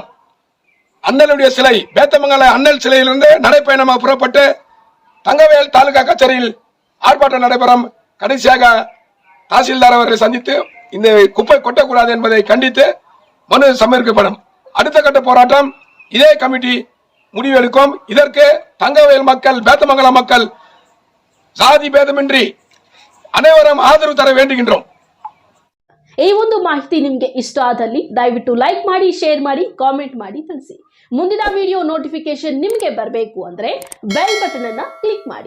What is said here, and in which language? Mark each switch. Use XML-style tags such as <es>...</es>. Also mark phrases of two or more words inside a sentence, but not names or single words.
<ta>அண்ணலுடைய சிலை, வேத்தமங்கல அண்ணல் சிலையிலிருந்து நடைப்பயணமாக புறப்பட்டு தங்கவேல் தாலுகா கச்சேரியில் ஆர்ப்பாட்டம் நடைபெறும். கடைசியாக தாசில்தார் அவர்களை சந்தித்து இந்த குப்பை கொட்டக்கூடாது என்பதை கண்டித்து மனு சமர்ப்பிக்கப்படும். அடுத்த கட்ட போராட்டம் இதே கமிட்டி முடிவெடுக்கும். இதற்கு தங்கவேல் மக்கள், வேத்தமங்கல மக்கள் ஜாதி பேதமின்றி அனைவரும் ஆதரவு தர வேண்டுகின்றோம்.</ta> <kn>ಈ ಒಂದು ಮಾಹಿತಿ ನಿಮಗೆ ಇಷ್ಟ ಆದಲ್ಲಿ ದಯವಿಟ್ಟು ಲೈಕ್ ಮಾಡಿ, ಶೇರ್ ಮಾಡಿ, ಕಾಮೆಂಟ್ ಮಾಡಿ ತಿಳಿಸಿ. ಮುಂದಿನ ವಿಡಿಯೋ ನೋಟಿಫಿಕೇಶನ್ ನಿಮಗೆ ಬರಬೇಕು ಅಂದ್ರೆ ಬೆಲ್ ಬಟನ್ ಅನ್ನ ಕ್ಲಿಕ್ ಮಾಡಿ.</kn>